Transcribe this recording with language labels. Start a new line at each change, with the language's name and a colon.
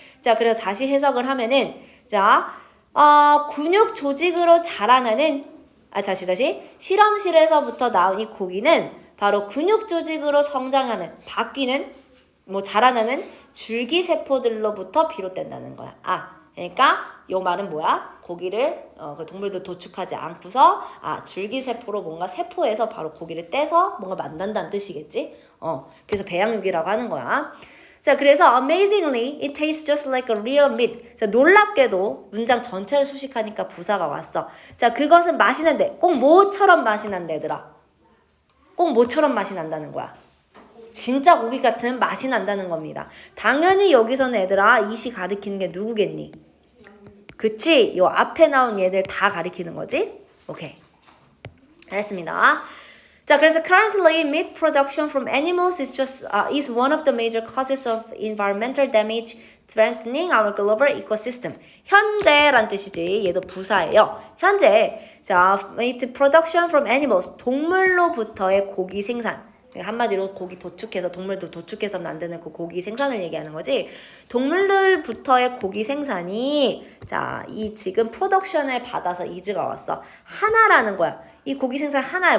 Korean: 자, 그래서 다시 해석을 하면은 자, 근육 조직으로 자라나는 다시 실험실에서부터 나온 이 고기는 바로 근육 조직으로 성장하는 바뀌는 자라나는 줄기세포들로부터 비롯된다는 거야. 그러니까 요 말은 뭐야? 고기를 그 동물도 도축하지 않고서 줄기세포로 뭔가 세포에서 바로 고기를 떼서 뭔가 만든다는 뜻이겠지. 그래서 배양육이라고 하는 거야. 자, 그래서
English: amazingly, it tastes just like a real meat.
Korean: 자, 놀랍게도 문장 전체를 수식하니까 부사가 왔어. 자, 그것은 맛이 난데, 꼭 뭐처럼 맛이 난다, 얘들아. 꼭 뭐처럼 맛이 난다는 거야. 진짜 고기 같은 맛이 난다는 겁니다. 당연히 여기서는 얘들아, 이시 가리키는 게 누구겠니? 그치? 요 앞에 나온 얘들 다 가리키는 거지? 오케이. 알겠습니다. 자, 그래서
English: currently meat production from animals is one of the major causes of environmental damage threatening our global ecosystem.
Korean: 현재란 뜻이지. 얘도 부사예요. 현재.
English: 자, meat production from animals.
Korean: 동물로부터의 고기 생산. 한마디로 고기 도축해서 동물도 도축해서 만드는 그 고기 생산을 얘기하는 거지. 동물들부터의 고기 생산이 자, 이 지금 프로덕션을 받아서 is가 왔어. 하나라는 거야. 이 고기 생산 하나야.